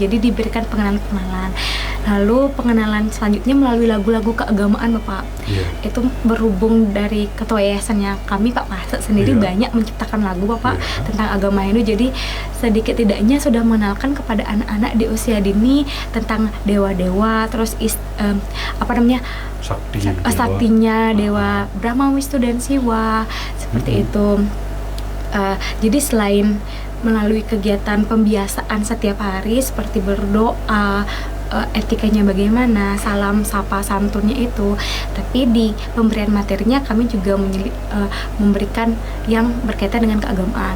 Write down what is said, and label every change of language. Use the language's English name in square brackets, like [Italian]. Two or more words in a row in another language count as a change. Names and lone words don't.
[Indonesian] Jadi diberikan pengenalan-pengenalan. Lalu pengenalan selanjutnya melalui lagu-lagu keagamaan Bapak. Iya. Itu berhubung dari ketua yayasannya kami Pak Pase sendiri Iya. banyak menciptakan lagu Bapak Iya. tentang agama Hindu. Jadi sedikit tidaknya sudah mengenalkan kepada anak-anak di usia dini tentang dewa-dewa, terus Sakti, saktinya dewa Brahma, Wisnu dan Siwa seperti itu. Jadi selain melalui kegiatan pembiasaan setiap hari seperti berdoa, etikanya bagaimana, salam sapa santunnya itu, tapi di pemberian materinya kami juga memberikan yang berkaitan dengan keagamaan.